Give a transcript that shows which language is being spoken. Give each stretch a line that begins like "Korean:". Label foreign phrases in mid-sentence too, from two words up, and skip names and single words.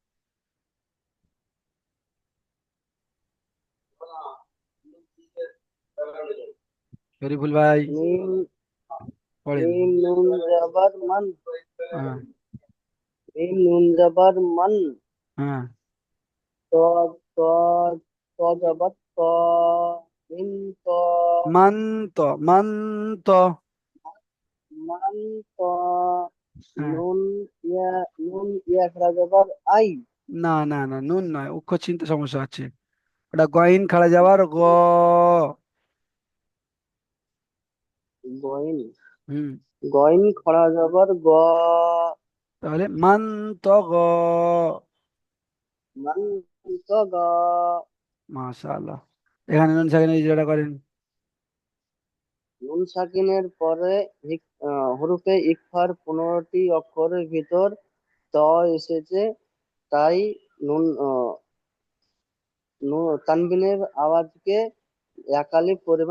Bangla: শরীফুল ভাই মিম পড়েন। মিম নুন জাবার মান, হ্যাঁ। মিম নুন জাবার মান, হ্যাঁ। ত ত ত জাবার ত, মিম ত, মান্ত, মান্ত। মান ত, হ্যাঁ। নুন ইয়া নুন ইয়া খারা জাবার আই, না না না, নুন নয়, উচ্চারণ চিনতে সমস্যা আছে। ওটা গইন খাড়া যাওয়ার গ। গইন, হুম। গইন খরা যাবার গ। তাহলে মান তো গ। মান ত গ। মাশাআল্লাহ। এখানে নুন সাকিনের ইজরাটা করেন। নুন সাকিনের পরে হরফে ইকফার 15টি অক্ষরের ভিতর ত এসেছে, তাই নুন তানবিনের আওয়াজকে একালি পরিমাণ